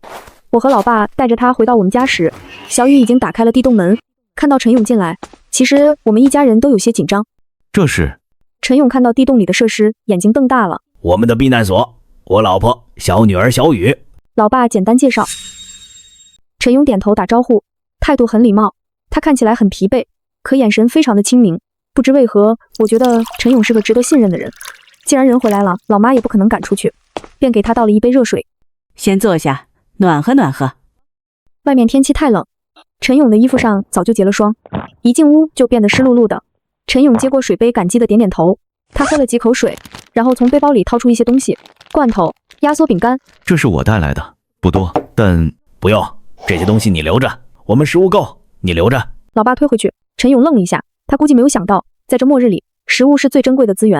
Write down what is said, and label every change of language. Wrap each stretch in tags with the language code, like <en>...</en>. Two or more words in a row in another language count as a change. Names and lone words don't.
<zh>我和老爸帶着他回到我們家時，小雨已經打開了地洞門。看到陳勇進來，其實我們一家人都有些緊張。這是…… 陳勇看到地洞裡的設施，眼睛瞪大了。我們的避難所，我老婆小女兒小雨。老爸簡單介紹。陳勇點頭打招呼，態度很禮貌。他看起來很疲憊，可眼神非常的清明。不知為何，我覺得陳勇是個值得信任的人。既然人回來了，老媽也不可能趕出去，便給他倒了一杯熱水。先坐下，暖和暖和。外面天氣太冷，陳勇的衣服上早就結了霜，一進屋就變得濕漉漉的。陳勇接過水杯，感激的點點頭。他喝了幾口水，然後從背包裡掏出一些東西，罐頭、壓縮餅乾。這是我帶來的，不多，但…… 不用，這些東西你留着，我們食物夠，你留着。老爸推回去。陳勇愣了一下，他估計沒有想到，在這末日裡，食物是最珍貴的資源。</zh>